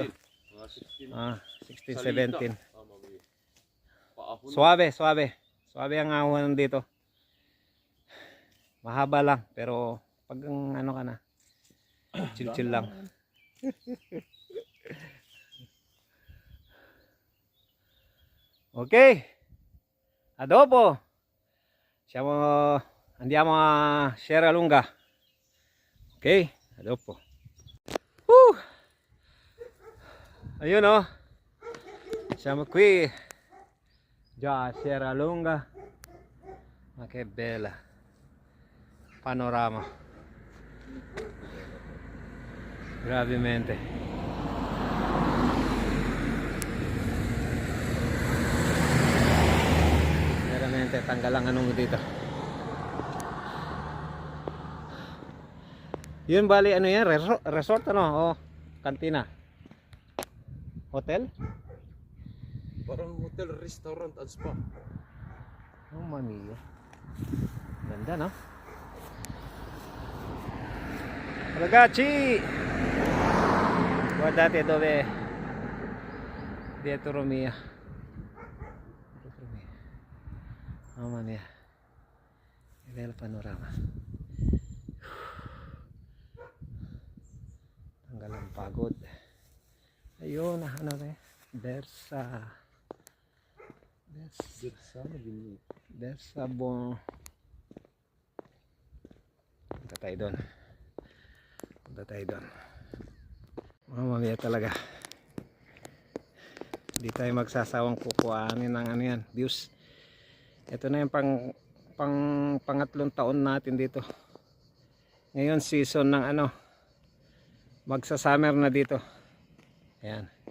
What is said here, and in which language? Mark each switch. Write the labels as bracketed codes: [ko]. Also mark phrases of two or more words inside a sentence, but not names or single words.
[tl] 16, 17. Suabe ang ahon dito. Mahaba lang pero pag ka na, chill lang. Okay. Adobo. [it] Andiamo a Sierra Lunga. Ok, dopo. Ayun siamo qui già a Sierra Lunga. Ma che bella panorama. Gravemente. [tl] Tanggal ang dito. Yun bali yan? Resort o kantina? Hotel? Parang hotel, restaurant at spa. Oh mami. Ganda, [it] no? Ragazzi! Guardate dove dietro mia. Mamma mia. Che bel panorama. [tl] Tanggal ang pagod. Ayun, ano na Bersa bon. Punta tayo doon. [it] Mamma mia [tl] talaga. Hindi tayo magsasawang kukuhanin ng ano yan, views. Ito na yung pangatlong taon natin dito. Ngayon season ng ano, magsa-summer na dito. Ayan.